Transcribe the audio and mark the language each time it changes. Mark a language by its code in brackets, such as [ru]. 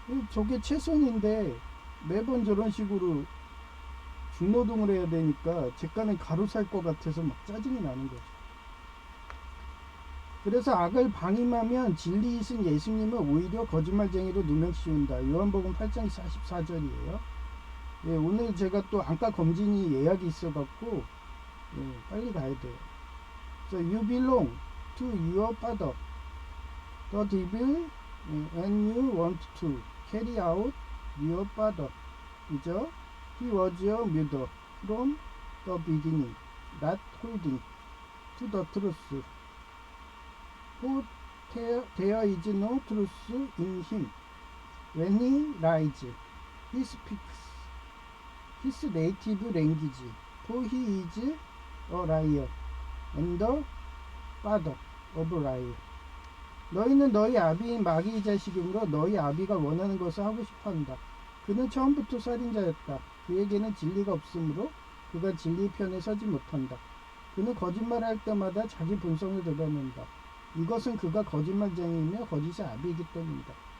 [ko] 저게 최선인데 매번 저런 식으로 중노동을 해야 되니까 제가는 가로 살 것 같아서 막 짜증이 나는 거죠. 그래서 악을 방임하면 진리 이신 예수님은 오히려 거짓말쟁이로 누명 씌운다. 요한복음 8장 44절이에요. 오늘 제가 또 안과 검진이 예약이 있어갖고 빨리 가야 돼요. [en] So you belong to your father, the devil, and you want to carry out your father. [ko] 그죠? [en] He was a murderer from the beginning, not holding to the truth. For there is no truth in him. When he lies, he speaks his native language, for he is a liar and the father of liar. [ko] 너희는 너희 아비인 마귀의 자식이므로 너희 아비가 원하는 것을 하고 싶어한다. 그는 처음부터 살인자였다. 그에게는 진리가 없으므로 그가 진리 편에 서지 못한다. 그는 거짓말할 때마다 자기 본성을 드러낸다. 이것은 그가 거짓말쟁이이며 거짓의 아비이기 때문이다.